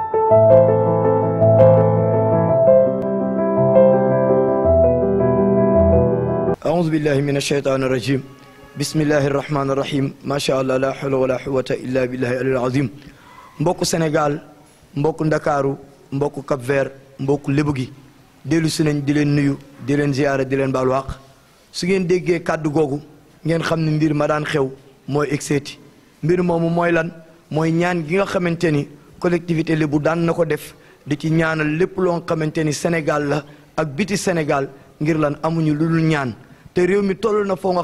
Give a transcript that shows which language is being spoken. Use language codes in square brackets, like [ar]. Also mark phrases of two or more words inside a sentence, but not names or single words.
[ar] أعوذ بالله من الشيطان الرجيم بسم الله الرحمن الرحيم ما شاء الله لا حول ولا قوة إلا بالله العظيم [wo] mbokku Sénégal mbokku Ndakaaru mbokku Cap Vert mbokku Lébu gi dellu si nañ di leen nuyu di leen ziyaara di leen baalu àq su ngeen déggee kàddu googu ngeen xam ne mbir ma daan xew mooy egseeti mbir moomu mooy lan mooy ñaan gi nga xamante ni collectivité Lébu daan na ko def di ci ñaanal lépp loo nga xamante ni Sénégal la ak biti Sénégal ngir lan amuñu lu dul ñaan te réew mi toll na foo nga